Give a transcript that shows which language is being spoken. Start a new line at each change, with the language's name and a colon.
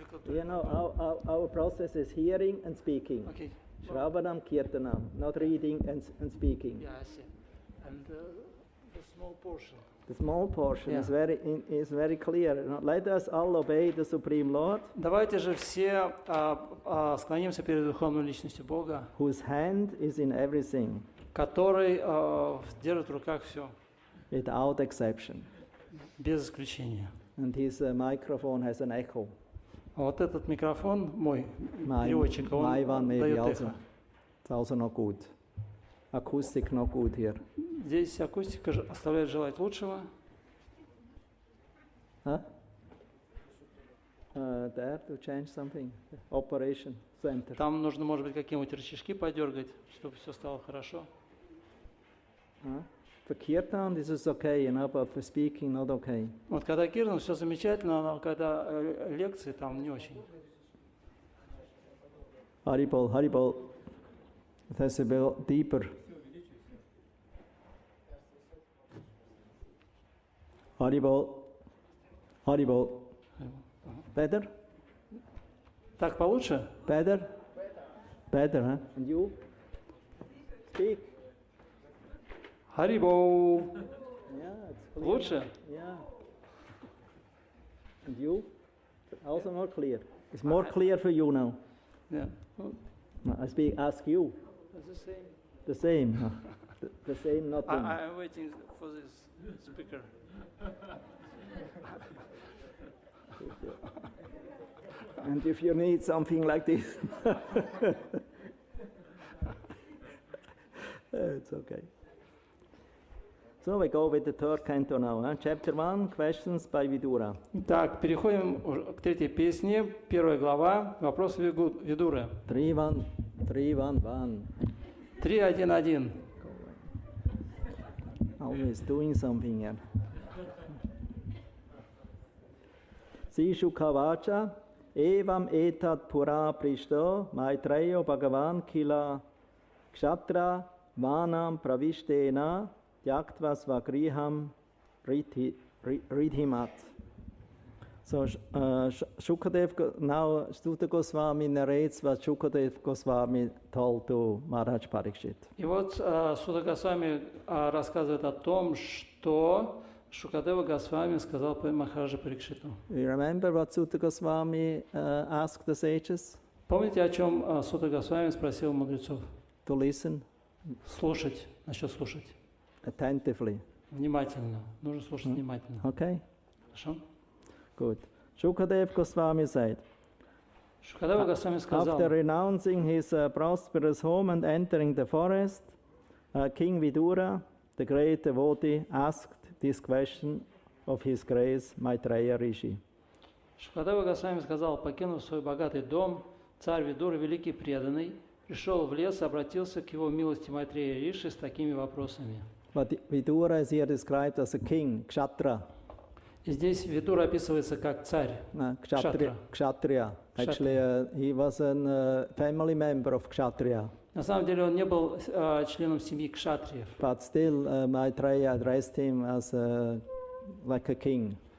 English: You know, our process is hearing and speaking. Okay. Shravanam, Kirtanam, not reading and speaking. Yeah, I see. And the small portion. The small portion is very clear. Let us all obey the Supreme Lord.
Russian: Давайте же все склонимся перед Верховной Личностью Бога,
English: whose hand is in everything,
Russian: который держит в руках все.
English: Without exception.
Russian: Без исключения.
English: And his microphone has an echo.
Russian: А вот этот микрофон мой, переводчик, он дает эхо.
English: It's also not good. Acoustic not good here.
Russian: Здесь акустика оставляет желать лучшего. Huh?
English: There to change something. Operation center.
Russian: Там нужно, может быть, какие-нибудь рычажки подергать, чтобы все стало хорошо.
English: For kirtan, this is okay, but for speaking, not okay.
Russian: Вот когда киртан, все замечательно, но когда лекции, там не очень.
English: Haribol, Haribol. It has to be deeper. Haribol. Haribol. Better?
Russian: Так получше?
English: Better? Better, huh? And you? Speak. Харибол. Yeah, it's clear.
Russian: Лучше?
English: Yeah. And you? Also more clear. It's more clear for you now. Yeah. No, ask you. It's the same. The same. Huh? The same, not them. I'm waiting for this speaker. And if you need something like this, it's okay. So we go with the third canto now. Huh? Chapter 1, questions by Vidura.
Russian: Так, переходим к третьей песне. Первая глава. Вопрос Видуры. 3-1, 3-1-1. 3-1-1.
English: Always doing something here.
Sanskrit: Sishu Kavacha, Evam etat pura prishto, Maitreyo Bhagavan kila kshatra, Vanam pravishtena, Tyaktva svagriham ridhimat.
English: So Shukadev, now Suta Goswami narrates what Shukadev Goswami told to Maharaj Parikshit.
Russian: И вот Сута Госвами рассказывает о том, что Шукадева Госвами сказал Махараджа Парикшиту.
English: You remember what Suta Goswami asked the sages?
Russian: Помните, о чем Сута Госвами спросил мудрецов?
English: To listen
Russian: Слушать. Насчет слушать.
English: attentively.
Russian: Внимательно. Нужно слушать внимательно.
English: Okay?
Russian: Хорошо?
English: Good. Shukadev Goswami said,
Russian: Шукадева Госвами сказал,
English: after renouncing his prosperous home and entering the forest, King Vidura, the great devotee, asked this question of his grace, Maitreya Rishi.
Russian: Шукадева Госвами сказал, покинув свой богатый дом, царь Видура, великий преданный, пришел в лес и обратился к его милости Майтрея Риши с такими вопросами.
English: But Vidura is here described as a king, Kshatriya.
Russian: И здесь Видура описывается как царь.
English: Kshatriya. Actually, he was a family member of Kshatriya.
Russian: На самом деле он не был членом семьи кшатриев.
English: But still, Maitreya addressed him as like a king.